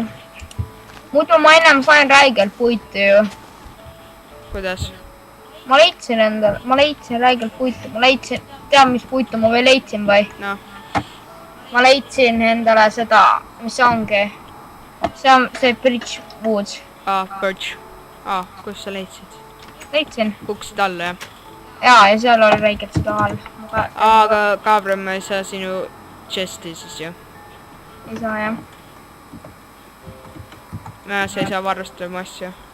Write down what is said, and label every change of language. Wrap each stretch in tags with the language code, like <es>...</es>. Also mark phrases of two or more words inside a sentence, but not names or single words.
<et>Muidu ma ennem sain räigelt puitu ju. Kuidas? Ma leidsin räigelt puitu. Tead, mis puitu ma veel leidsin või? Noh. Ma leidsin endale seda, mis ongi. See on see</et> <en>bridge wood.</en> <et>Birch. Kus sa leidsid? Leidsin. Kukkusid alla, jah? Jaa, ja seal oli räigelt seda all. Aga Gabriel, ma ei saa sinu chest'i siis ju. Ei saa, jah. Sa ei saa varustada mu asju.</et>